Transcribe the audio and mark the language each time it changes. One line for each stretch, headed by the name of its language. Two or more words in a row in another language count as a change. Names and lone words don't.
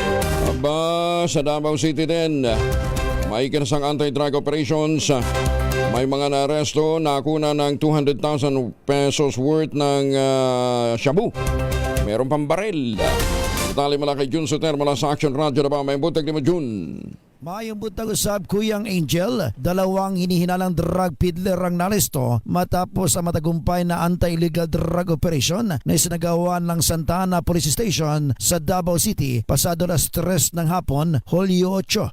Filipino: Aba, sa Davao City din, may kinasang
English: anti-drug operations.
Filipino: May May mga naaresto na kuna ng 200,000 pesos worth ng shabu.
Cebuano: Meron pang baril.
Filipino: Detalye mula kay Jun Soter mula sa Action Radio na ba?
Cebuano: May butag ni mo, Jun. Mayong butag usab
Filipino: Kuyang Angel, dalawang hinihinalang
English: drug peddler
Filipino: ang naresto matapos ang matagumpay na
English: anti-illegal drug operation
Filipino: na isinagawa ng Santa Ana Police Station sa Davao City pasado alas 3 ng hapon, Hulyo 8.